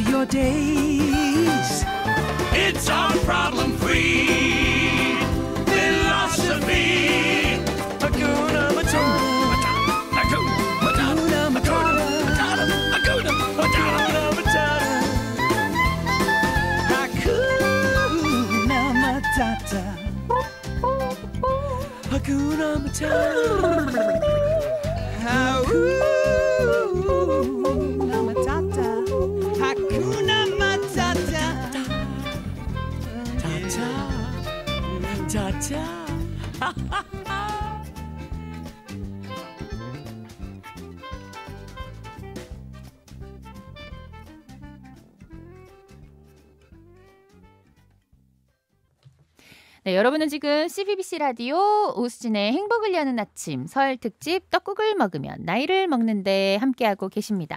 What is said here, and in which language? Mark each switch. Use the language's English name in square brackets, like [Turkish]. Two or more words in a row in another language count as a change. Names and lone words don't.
[English] days. It's our problem-free philosophy. [Swahili] Hakuna Matata. Hakuna Matata. Hakuna Matata. Hakuna Matata. Hakuna Matata. Hakuna Matata. Hakuna Matata. [English] Ta-ta. [Korean] 네, 여러분은 지금 CBBC 라디오 오수진의 행복을 여는 아침 설 특집 떡국을 먹으면 나이를 먹는데 함께하고 계십니다.